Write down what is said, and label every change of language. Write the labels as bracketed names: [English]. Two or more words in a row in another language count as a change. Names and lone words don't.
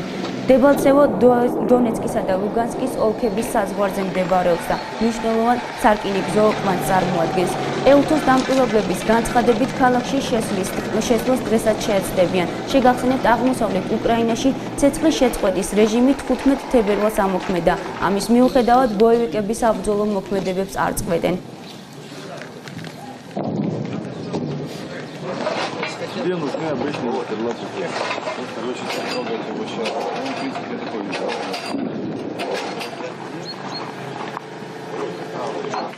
[Georgian] დებალცევო დონეცკისა და ლუგანსკის ოლქების საზღვარზე მდებარეობს და მნიშვნელოვან სარკინიგზო კვანძს წარმოადგენს. EUTO-ს დამკვირვებლების განცხადებით, ქალაქში შესვლას დღესაც შეეცდებიან. შეგახსენებთ, აღმოსავლეთ უკრაინაში ცეცხლის შეწყვეტის რეჟიმი 15 თებერვალს ამოქმედა. ამის მიუხედავად, ბოევიკები საბრძოლო მოქმედებებს არ წყვეტენ. [Russian] Где нужны обычные скорлупки? Короче, трогать его сейчас. Он, в принципе, такой.